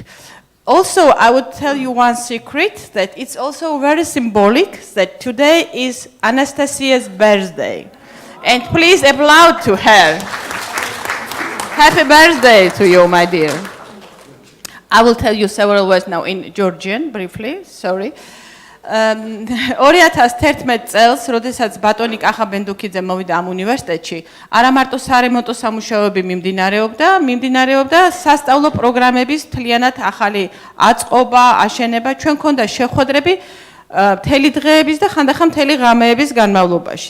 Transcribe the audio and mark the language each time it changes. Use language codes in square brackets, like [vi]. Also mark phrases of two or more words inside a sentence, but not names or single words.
[en] Also, I would tell you one secret, that it's also very symbolic that today is Anastasia's birthday. And please applaud to her. Happy birthday to you, my dear. I will tell you several words now in Georgian, briefly, sorry. [ka] 2011 წელს, როდესაც ბატონი კახა-ბენდუქიძე მოვიდა ამ უნივერსიტეტში, არა მარტო სარემონტო სამუშაოები მიმდინარეობდა სასწავლო პროგრამების მთლიანად ახალი აწყობა, აშენება, ჩვენ ქონდა შეხვედრები მთელი დღეების და ხანდახან მთელი ღამეების განმავლობაში.